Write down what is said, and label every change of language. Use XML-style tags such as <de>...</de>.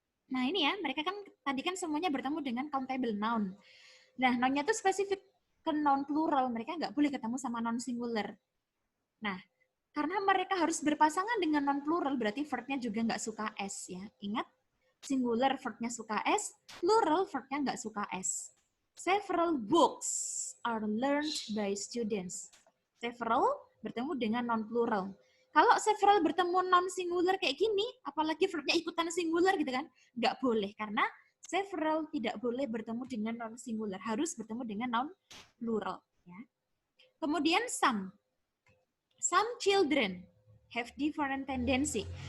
<id>Nah ini ya, mereka kan tadi kan semuanya bertemu dengan countable noun. Nah, noun-nya itu spesifik ke non-plural, mereka nggak boleh ketemu sama non-singular. Nah, karena mereka harus berpasangan dengan non-plural, berarti verb-nya juga nggak suka S ya. Ingat, singular verb-nya suka S, plural verb-nya nggak suka S.</id> <en>Several books are learned by students.</en> <id>Several bertemu dengan non-plural. Kalau several bertemu non-singular kayak gini, apalagi verb-nya ikutan singular gitu kan, nggak boleh. Karena several tidak boleh bertemu dengan non-singular, harus bertemu dengan non-plural. Ya. Kemudian</id> <en>some. Some children have different tendency.</en>